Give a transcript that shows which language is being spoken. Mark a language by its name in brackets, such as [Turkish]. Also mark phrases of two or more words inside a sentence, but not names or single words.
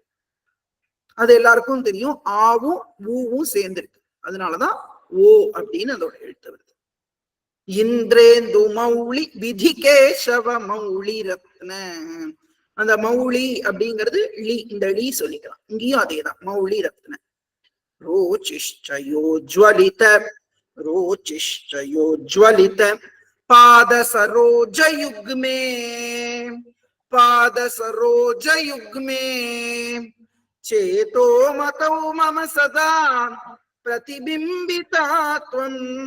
[Tamil] அது எல்லாருக்கும் தெரியும். ஆவும் ஊவும் சேர்ந்திருக்கு. அதனாலதான் ஓ அப்படின்னு அதோட எழுத்து வருது. [Sanskrit] इन्द्रेन्दु मौलि विधि केशव मौलि रत्न. [Tamil] அந்த மௌளி அப்படிங்கிறது லீ, இந்த லீ சொல்லிக்கலாம். இங்கேயும் அதேதான், [Sanskrit] मौलि रत्न. रोचिश्चयोज्ज्वलित रोचिश्चयोज्ज्वलित पाद सरोजयुग्मे पाद सरोजयुग्मे चेतो मतौ मम सदा प्रतिबिंबिता त्वम्